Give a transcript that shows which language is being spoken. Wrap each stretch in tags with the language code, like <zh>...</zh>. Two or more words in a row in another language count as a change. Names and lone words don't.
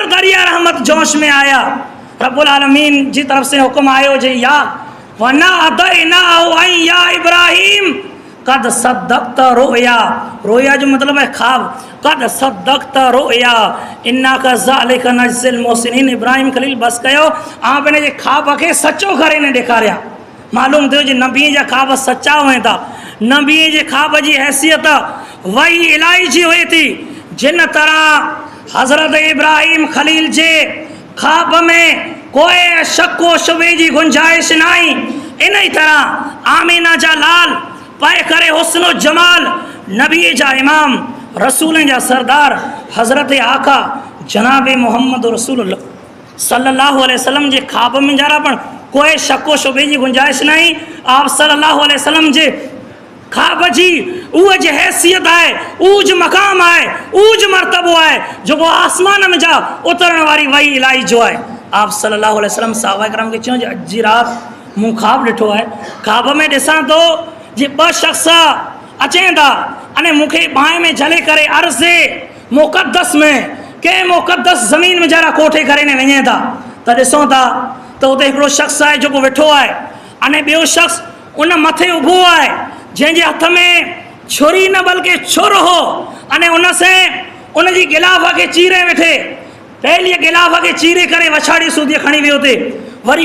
<sd>दरिया रहमत जोश में आया</sd> <ar>رب العالمين</ar> <sd>जी तरफ से हुक्म आयो जे</sd> <ar>يا وناديناه يا إبراهيم قد صدقت الرؤيا</ar> <sd>रोया जो मतलब है ख्वाब</sd> <ar>قد صدقت الرؤيا إنا كذلك نجزي المحسنين</ar> <sd>इब्राहिम खलील बस कयो आप ने जे ख्वाब के सच्चो करे ने ॾेखारिया मालूम थियो जे नबी जा ख्वाब सच्चा हुए था नबी जे ख्वाब जी हैसियत वही इलाही जी हुई थी जिन तरह हज़रत इब्राहिम खलील जे ख्वाब में कोई शको शुबे जी गुंजाइश नहीं इन ही तरह आमीना जा लाल पाए करे हुस्नो जमाल नबी जा इमाम रसूल जा सरदार हज़रत आका जनाब मोहम्मद</sd> <ar>رسول الله صلى الله عليه وسلم</ar> <sd>जे ख्वाब में जरा पण कोई शको शुबे जी गुंजाइश नहीं आप</sd> <ar>صلى الله عليه وسلم</ar> <sd>जे ख्वाब जी उह जे हैसियत है ऊज मकाम है ऊज मर्तबो है जो आसमान में जा उतरण वारी वही इलाही जो है आप</sd> <ar>صلى الله عليه وسلم</ar> <sd>साहबा करम के चयो अजी रात मूं ख्वाब ॾिठो है ख्वाब में ॾिसां तो जे ॿ शख़्स अचनि था अने मूंखे बाएं में झले करे अर्ज़े मुक़द्दस में के मुक़द्दस ज़मीन में जरा कोठे करे ने वञे था त ॾिसूं था त उते हिकिड़ो शख़्स आहे जेको वेठो आहे अने ॿियो शख़्स उन मथे ऊभो आहे जंहिंजे हथ में छुरी न बल्कि छुर हो अने उन से उन जी गिलाफ़ खे चीरे वेठे पहली गिलाफ़ खे चीरे करे वछाड़ी सूदी खणी वियो थे वरी</sd>